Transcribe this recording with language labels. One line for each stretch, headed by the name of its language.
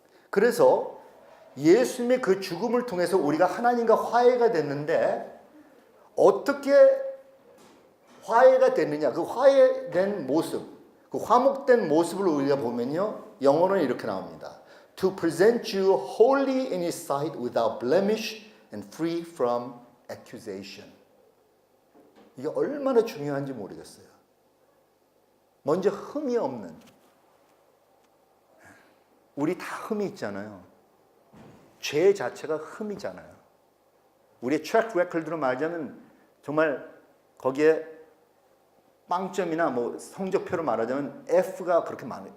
Korean: 그래서 예수님의 그 죽음을 통해서 우리가 하나님과 화해가 됐는데 어떻게 화해가 됐느냐? 그 화해된 모습, 그 화목된 모습을 우리가 보면요. 영어는 이렇게 나옵니다.
English: To present you holy in His sight without blemish and free from accusation.
Korean: 이게 얼마나 중요한지 모르겠어요. 먼저 흠이 없는. 우리 다 흠이 있잖아요. 죄 자체가 흠이잖아요. 우리의 트랙 레코드로 말하자면 정말 거기에 빵점이나 뭐 성적표로 말하자면 F가 그렇게 많아요.